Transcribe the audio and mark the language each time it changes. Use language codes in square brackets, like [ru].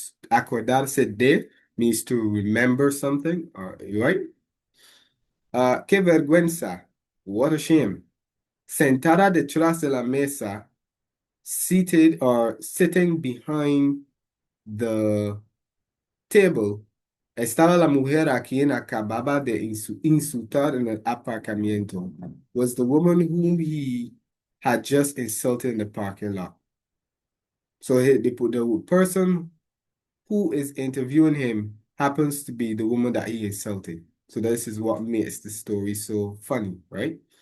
[en] Acordarse de means to remember something, right? [es] Qué vergüenza. [en] What a shame. [es] Sentada detrás de la mesa, [en] seated or sitting behind the table, [es] estaba la mujer a quien acababa de insultar en el aparcamiento. [en] Was the woman whom he had just insulted in the parking lot. So the person who is interviewing him happens to be the woman that he insulted. So this is what makes the story so funny, right?